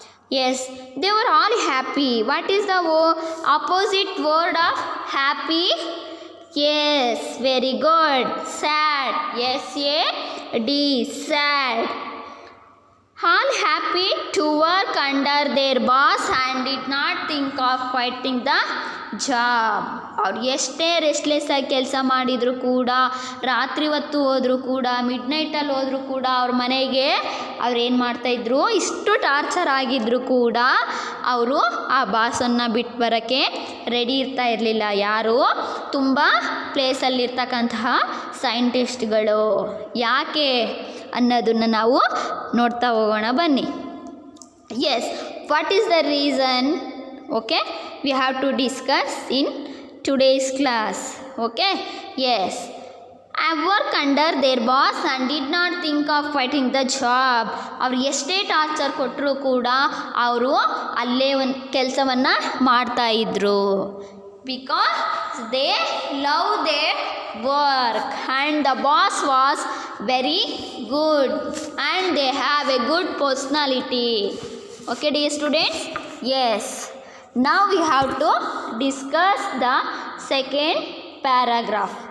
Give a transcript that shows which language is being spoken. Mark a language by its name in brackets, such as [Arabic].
[English] Yes, they were all happy. What is the opposite word of happy? Yes, very good. Sad. S-A-D, sad. All happy to work under their boss and did not think of quitting the job. [Kannada] ಅವ್ರು ಎಷ್ಟೇ restless ಆಗಿ ಕೆಲಸ ಮಾಡಿದರೂ ಕೂಡ, ರಾತ್ರಿ ಹೊತ್ತು ಹೋದರೂ ಕೂಡ, ಮಿಡ್ ನೈಟಲ್ಲಿ ಹೋದರೂ ಕೂಡ ಅವ್ರ ಮನೆಗೆ ಅವ್ರು ಏನು ಮಾಡ್ತಾಯಿದ್ರು, ಇಷ್ಟು ಟಾರ್ಚರ್ ಆಗಿದ್ದರೂ ಕೂಡ ಅವರು ಆ ಬಾಸನ್ನು ಬಿಟ್ಟು ಬರೋಕ್ಕೆ ರೆಡಿ ಇರ್ತಾ ಇರಲಿಲ್ಲ. ಯಾರು? ತುಂಬ ಪ್ಲೇಸಲ್ಲಿರ್ತಕ್ಕಂತಹ ಸೈಂಟಿಸ್ಟ್ಗಳು. ಯಾಕೆ ಅನ್ನೋದನ್ನು ನಾವು ನೋಡ್ತಾ ಹೋಗೋಣ ಬನ್ನಿ. [English] Yes, what is the reason? Okay, we have to discuss in today's class. Okay, yes, I work under their boss and did not think of quitting the job. [Kannada] ಅವ್ರು ಎಷ್ಟೇ ಟಾರ್ಚರ್ ಕೊಟ್ಟರು ಕೂಡ ಅವರು ಅಲ್ಲೇ ಒಂದು ಕೆಲಸವನ್ನು ಮಾಡ್ತಾಯಿದ್ರು. [English] Because they love their work and the boss was very good and they have a good personality. Okay, dear students? Yes. Now we have to discuss the second paragraph.